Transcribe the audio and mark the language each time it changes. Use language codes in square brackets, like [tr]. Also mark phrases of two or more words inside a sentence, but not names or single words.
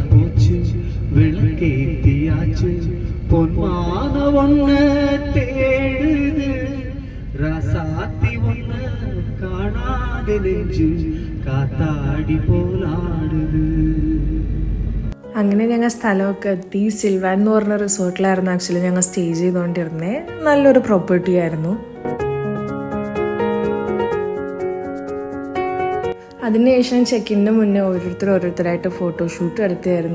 [ta] போச்சு, விளக்கேத்தியாச்சு, பொன்மான ஒண்ண தேடுது, ரசாத்தி ஒண்ண காணாது நெஞ்சு காத்தாடி போலாடுது. [ml] അങ്ങനെ ഞങ്ങൾ സ്ഥലമൊക്കെ എത്തി. സിൽവാൻ എന്ന് പറഞ്ഞ റിസോർട്ടിലായിരുന്നു ആക്ച്വലി ഞങ്ങൾ സ്റ്റേ ചെയ്തുകൊണ്ടിരുന്നത്. നല്ലൊരു പ്രോപ്പർട്ടി ആയിരുന്നു. അതിനുശേഷം ചെക്കിൻ്റെ മുന്നേ ഓരോരുത്തരായിട്ട് ഫോട്ടോഷൂട്ട് നടത്തിയായിരുന്നു.